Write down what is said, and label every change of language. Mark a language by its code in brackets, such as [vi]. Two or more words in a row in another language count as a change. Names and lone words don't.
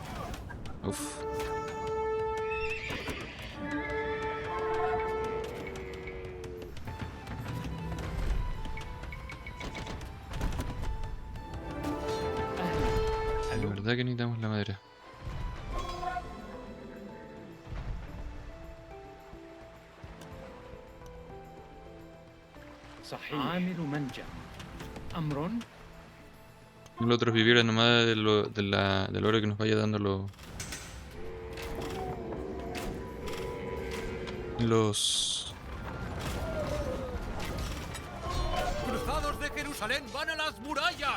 [es] Uff. La verdad que necesitamos la madera. [ar] صحيح. عامل منجم. أمر. [es] Los otros vivieron nomás del oro que nos vaya dando los ¡Cruzados de Jerusalén van a las murallas!